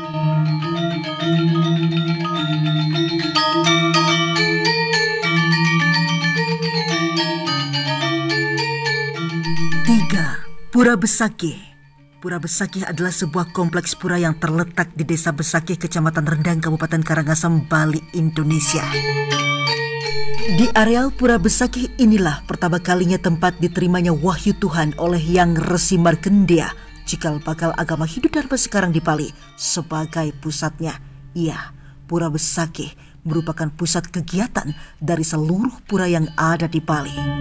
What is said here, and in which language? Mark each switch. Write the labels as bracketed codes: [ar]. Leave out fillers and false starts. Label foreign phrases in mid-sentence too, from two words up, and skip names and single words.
[id] Tiga, Pura Besakih. Pura Besakih adalah sebuah kompleks pura yang terletak di Desa Besakih, Kecamatan Rendang, Kabupaten Karangasem, Bali, Indonesia. Di areal Pura Besakih inilah pertama kalinya tempat diterimanya wahyu Tuhan oleh Yang Resi Markendea, cikal bakal agama Hindu Dharma sekarang di Bali sebagai pusatnya. Ya, Pura Besakih merupakan pusat kegiatan dari seluruh pura yang ada di Bali.